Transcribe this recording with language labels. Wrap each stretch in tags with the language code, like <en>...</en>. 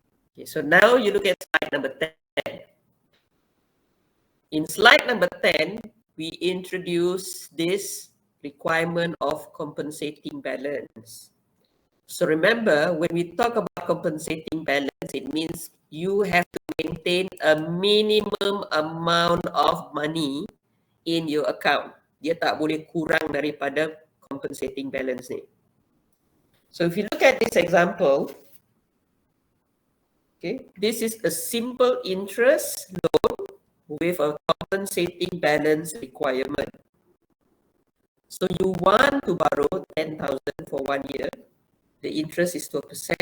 <en>Okay, so now you look at slide number 10. In slide number 10, we introduce this requirement of compensating balance. So remember, when we talk about compensating balance, it means you have to maintain a minimum amount of money in your account.</en> <ms>Dia tak boleh kurang daripada compensating balance ni.</ms> <en>So if you look at this example, okay, this is a simple interest loan with a compensating balance requirement. So you want to borrow 10,000 for 1 year. The interest is 12%.</en>